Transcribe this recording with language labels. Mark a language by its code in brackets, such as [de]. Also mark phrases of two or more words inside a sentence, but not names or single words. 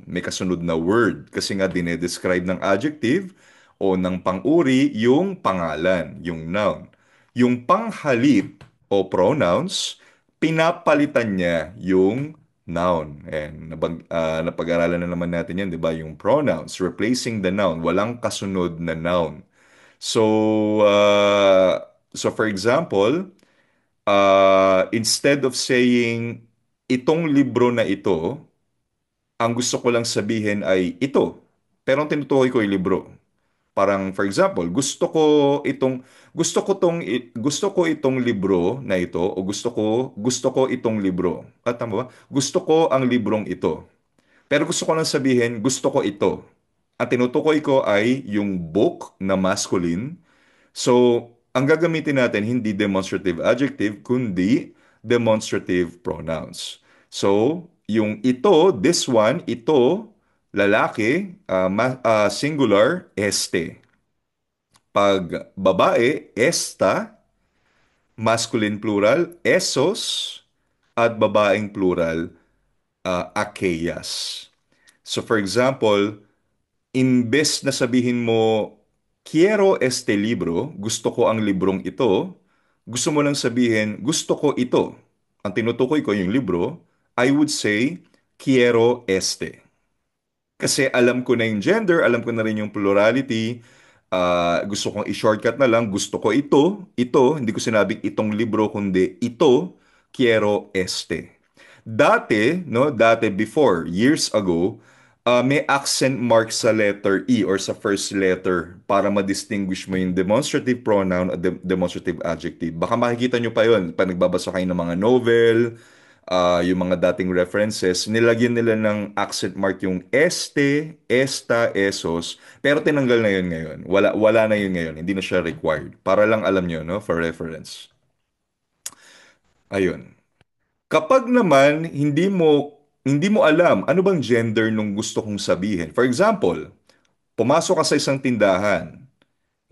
[tl] May kasunod na word. Kasi nga dinedescribe ng adjective o ng pang-uri yung pangalan, yung noun. Yung panghalip o pronouns, pinapalitan niya yung noun. And napag-aralan na naman natin yan, di ba? [en] Yung pronouns, replacing the noun. [tl] Walang kasunod na noun. [en] So, for example, instead of saying, [tl] itong libro na ito, ang gusto ko lang sabihin ay ito. Pero ang tinutukoy ko ay libro. Parang, [en] for example, [tl] gusto ko itong libro na ito o gusto ko itong libro. Tama ba? Gusto ko ang librong ito. Pero gusto ko lang sabihin, gusto ko ito. Ang tinutukoy ko ay yung book na masculine. So, ang gagamitin natin hindi [en] demonstrative adjective, [tl] kundi [en] demonstrative pronouns. [tl] So, yung ito, [en] this one, [tl] ito, lalaki, singular, este. Pag babae, [en] esta, masculine plural, esos, [tl] at babaeng plural, aquellas. [en] So for example, [tl] imbes na sabihin mo, [es] quiero este libro, [tl] gusto ko ang librong ito, gusto mo lang sabihin, gusto ko ito. Ang tinutukoy ko yung libro, [en] I would say, [es] quiero este. [tl] Kasi alam ko na yung gender, alam ko na rin yung plurality. Gusto kong i-shortcut na lang, gusto ko ito, hindi ko sinabing itong libro, kundi ito, [es] quiero este. [tl] Dati, no, dati [en] before, years ago, [tl] may [en] accent mark [tl] sa [en] letter E [tl] or sa [en] first letter [tl] para ma-distinguish mo yung [en] demonstrative pronoun [tl] at [en] demonstrative adjective. [tl] Baka makikita nyo pa yun pag nagbabasa kayo ng mga novel, yung mga dating references, nilagyan nila ng [en] accent mark [tl] yung [es] este, esta, esos, [tl] pero tinanggal na yun ngayon. Wala na yun ngayon. Hindi na siya required. Para lang alam nyo, no? [en] For reference. [tl] Ayun. Kapag naman hindi mo alam ano bang gender nung gusto kong sabihin. [en] For example, [tl] pumasok ka sa isang tindahan.